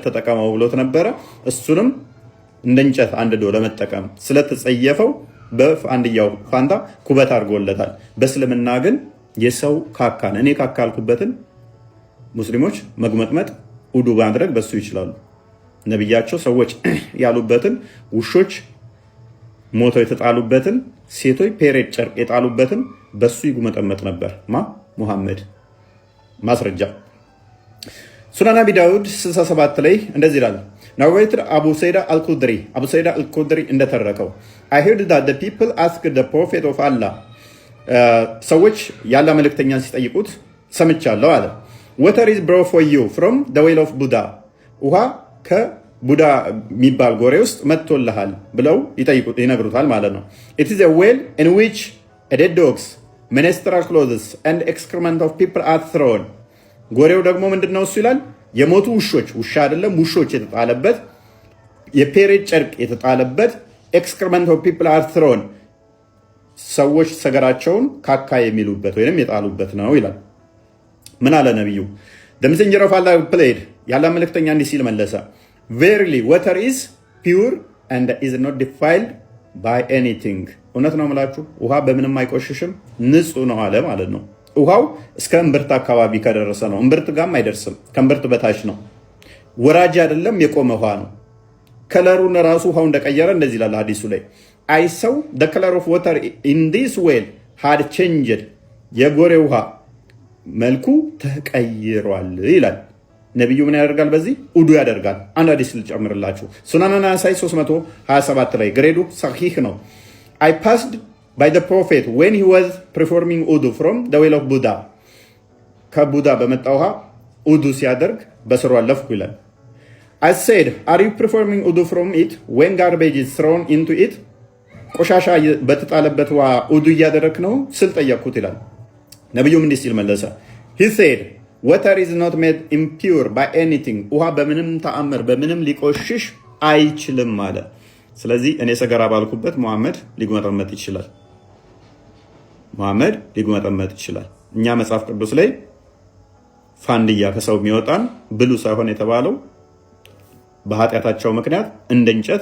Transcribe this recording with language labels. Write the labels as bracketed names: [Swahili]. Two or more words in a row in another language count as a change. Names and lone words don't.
[Amharic] ተጠቀመው ብሎት ነበረ። እሱንም እንደ እንጨት አንድ ዶ ለመጠቀም ስለተጸየፈው በፋንድያው ፋንታ ኩበት አድርጎለታል። በእስልምና ግን የሰው ካካን እኔ ካካልኩበትን ሙስሊሞች መግመጥመጥ ውዱ ማድረግ በሱ ይችላሉ። ነቢያቸው ሰዎች ያሉበትን፣ ውሾች ሞተው የተጣሉበትን፣ ሴቶች ፔሬድ ጨርቅ የጣሉበትን በሱ ይጉመጠመጥ ነበር። ሙሐመድ ማስረጃ ሱናን አቢ ዳውድ 67 ላይ እንደዚህ ይላል። ናሬትድ አቡ ሰይድ አልኩድሪ እንደተረከው [English] I heard that the people asked the prophet of Allah [Amharic] ሰዎች ያለ መልእክተኛን ሲጠይቁት ሰምቻለሁ አለ። [English] water is brought for you from the well of Buddha [Amharic] ውሃ ከቡዳ የሚባል ጎሬ ውስጥ መጥቶልሃል ብለው ይነግሩታል ማለት ነው። [English] it is a well in which dead dogs, menstrual clothes and excrement of people are thrown [Amharic] ጎሬው ደግሞ ምንድነው እሱ ይላል የሞቱ ውሾች ውሻ አይደለም ውሾች የተጣለበት የፔሬድ ጨርቅ የተጣለበት [English] excrement of people are thrown [Amharic] ሰዎች ሰገራቸውን ካካ የሚሉበት ወይም የጣሉበት ነው ይላል። ምን አለ ነቢዩ? [English] the messenger of Allah played [Amharic] ያለ መልእክተኛ እንዲህ ሲል መለሰ [English] verily water is pure and is not defiled by anything [Amharic] እውነት ነው የምላችሁ ውሃ በምንም አይቆሽሽም ንጹህ ነው አለ ማለት ነው። ውሃው እስከ እምብርት አካባቢ ከደረሰ ነው። እምብርት ጋርም አይደርስም፣ ከእምብርት በታች ነው። ወራጅ አይደለም፣ የቆመ ውሃ ነው። ከለሩን ራሱ ውሃው እንደቀየረ እንደዚህ ይላል ሐዲሱ ላይ [English] I saw the color of water in this well had changed [Amharic] የጎሬ ውሃ መልኩ ተቀይሯል ይላል ነብዩ። ምን ያደርጋል? በዚህ ውዱ ያደርጋል። አንድ ሐዲስ ልጨምርላችሁ። ሱናን ናሳኢ 327 ላይ ግሬዱ ሰሂህ ነው። [English] I passed by the prophet when he was performing wudu from the well of Buddha [Amharic] ከቡዳ በመጣ ውሃ ውዱ ሲያደርግ በስሩ አለፍኩ ይላል። [English] I said are you performing wudu from it when garbage is thrown into it [Amharic] ቆሻሻ በተጣለበት ውሃ ውዱ እያደረክ ነው ስል ጠየቅኩት ይላል። ነብዩም እንዲህ ሲል መለሰ [English] he said water is not made impure by anything [Amharic] ውሃ በምንም ተአምር በምንም ሊቆሽሽ አይችልም አለ። ስለዚህ እኔ ሰገራ ባልኩበት መሐመድ ሊጉመጠመጥ ይችላል። መሐመድ ሊጉመጠመጥ ይችላል። እኛ መጽሐፍ ቅዱስ ላይ ፋንድያ ከሰው የሚወጣን ብሉ ሳይሆን የተባለው በኃጢአታቸው ምክንያት እንደ እንጨት